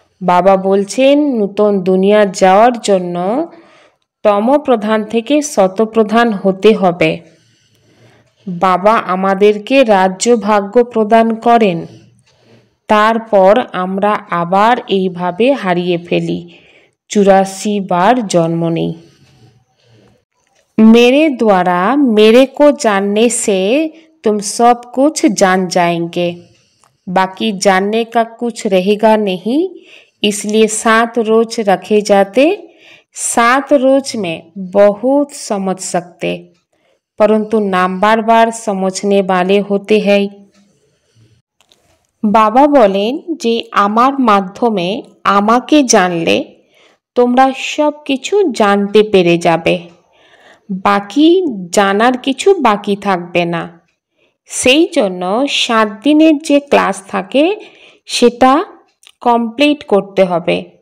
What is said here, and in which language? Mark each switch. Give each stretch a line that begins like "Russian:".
Bangla: বাবা বলছেন নূতন দুনিয়া যাওয়ার জন্য তমপ্রধান থেকে শতপ্রধান হতে হবে। বাবা আমাদেরকে রাজ্য ভাগ্য প্রদান করেন, তারপর আমরা আবার এইভাবে হারিয়ে ফেলি, 84 বার জন্ম নেই।
Hindi: मेरे द्वारा मेरे को जानने से तुम सब कुछ जान जाएंगे, बाकी जानने का कुछ रहेगा नहीं। इसलिए 7 रोज रखे जाते। 7 रोज में बहुत समझ सकते, परंतु नाम बार बार समझने वाले होते हैं।
Bangla: বাবা বলেন যে আমার মাধ্যমে আমাকে জানলে তোমরা সব কিছু জানতে পেরে যাবে, বাকি জানার কিছু বাকি থাকবে না। সেই জন্য 7 দিনের যে ক্লাস থাকে সেটা কমপ্লিট করতে হবে।